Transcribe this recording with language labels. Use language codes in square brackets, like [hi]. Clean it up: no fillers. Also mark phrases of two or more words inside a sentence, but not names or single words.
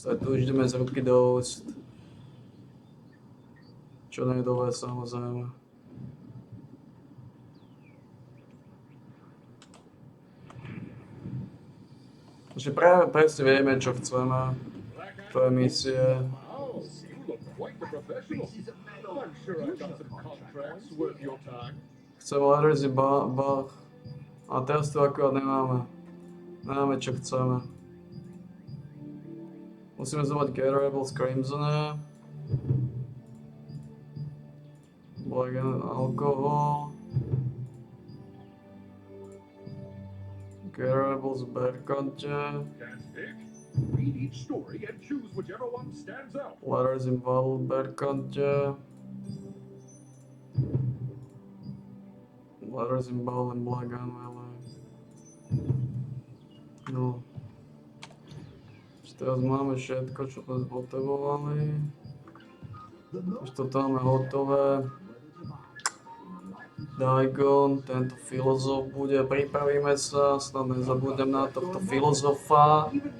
[sk] Aj tu už ideme z ruky dosť. Čo nie je dole, samozrejme. Takže práve presne vieme, čo chceme. To je misie. [en] Oh, you look quite the professional. I'm sure I've got some contracts worth your time. [sk] Chceme Leathersy Bach. A teraz tu akurát nemáme. Nemáme, čo chceme. Musíme zobrať Gatherable z Crimsona. Black and Alcohol. Gatherable z Berkante. [en] Can't pick? Read each story and choose whichever one stands out. [sk] Letters in Bottle Berkante. Letters in Bottle and Black and Melee. No. Teraz máme všetko, čo sme potrebovali. Už toto máme hotové. Dagon, tento filozof bude, pripravíme sa, snad nezabudnem na tohto filozofa.